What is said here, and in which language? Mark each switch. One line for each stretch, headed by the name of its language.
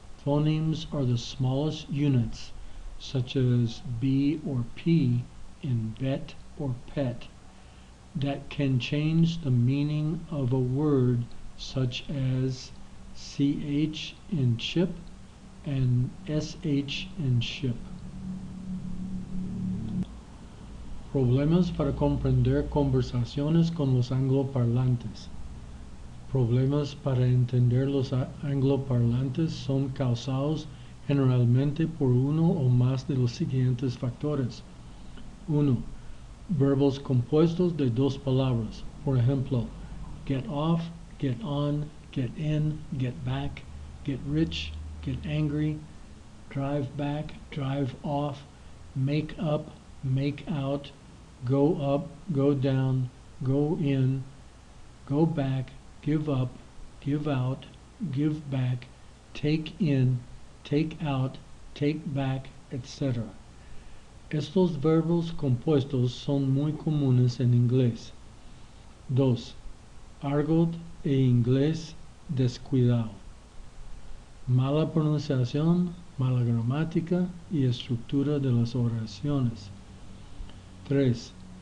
English: Phonemes are the smallest units, such as B or P in bet or pet, that can change the meaning of a word, such as CH in chip and SH in ship.
Spanish: Problemas para comprender conversaciones con los angloparlantes. Problemas para entender los angloparlantes son causados generalmente por uno o más de los siguientes factores. 1. Verbos compuestos de dos palabras. Por ejemplo,
English: get off, get on, get in, get back, get rich, get angry, drive back, drive off, make up, make out, go up, go down, go in, go back, give up, give out, give back, take in, take out, take back, etc.
Spanish: Estos verbos compuestos son muy comunes en inglés. 2. Argot e inglés descuidado. Mala pronunciación, mala gramática y estructura de las oraciones. 3.